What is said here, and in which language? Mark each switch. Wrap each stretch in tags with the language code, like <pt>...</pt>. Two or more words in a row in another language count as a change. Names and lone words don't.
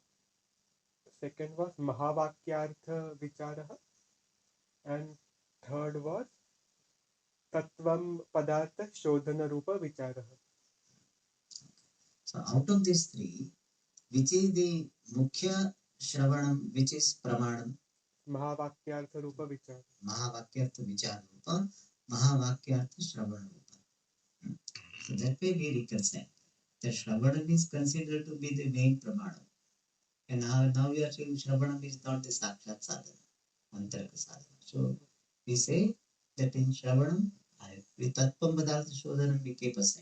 <en>Second was</en> <sa>Mahavakyartha Vicharaha.</sa> <en>And third was</en> <sa>Tattvam Padartha Shodhana Rupa Vicharaha.</sa> <en>So out of these 3, which is the</en> <sa>Mukhya Shravanam,</sa> <en>which is Pramanam?</en> <sa>Mahavakyartha Rupa Vichara. Mahavakyartha Vichara Rupa, Mahavakyartha Shravana Rupa.</sa> <en>So that way we reconcile. The Shravanam is considered to be the main Pramanam. And now we are saying Shravanam is not the</en> <sa>Sakshat Sadhana, Antaraka Sadhana.</sa> <en>So we say that in Shravanam, with</en> <sa>Tatvam Padartha Shodhanam</sa> <en>we keep aside.</en>